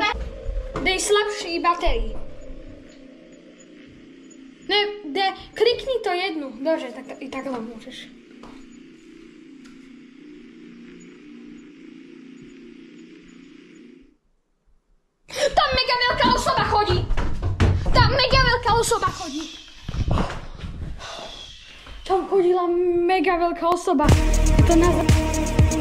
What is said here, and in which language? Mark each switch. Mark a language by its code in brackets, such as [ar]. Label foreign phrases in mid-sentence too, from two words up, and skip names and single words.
[cs] Dej slabší baterii. Ne, klikni to jednu. Dobře, tak i takhle můžeš. [sk] Tam mega veľká osoba chodí. Tam chodila mega veľká osoba. To na...